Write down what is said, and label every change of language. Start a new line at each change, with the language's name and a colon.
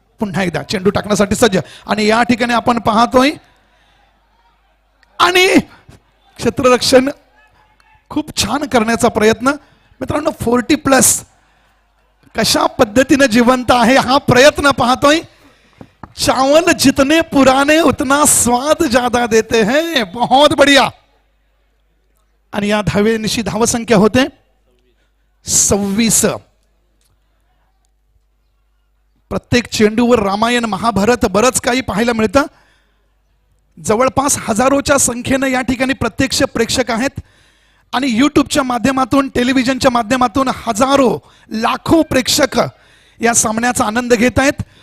Marathi: पुन्हा एकदा चेंडू टाकण्यासाठी सज्ज आणि या ठिकाणी आपण पाहतोय आणि क्षेत्ररक्षण खूप छान करण्याचा प्रयत्न. मित्रांनो 40+ कशा पद्धतीने जिवंत आहे हा प्रयत्न पाहतोय.
Hindi: चावल जितने पुराने उतना स्वाद ज्यादा देते हैं. बहुत बढ़िया.
Marathi: आणि या धावेनिशी धावसंख्या होते 26. प्रत्येक चेंडूवर रामायण महाभारत बरंच काही पाहायला मिळतं. जवळपास हजारोच्या संख्येनं या ठिकाणी प्रत्यक्ष प्रेक्षक आहेत आणि यूट्यूबच्या माध्यमातून, टेलिव्हिजनच्या माध्यमातून हजारो लाखो प्रेक्षक या सामन्याचा आनंद घेत आहेत.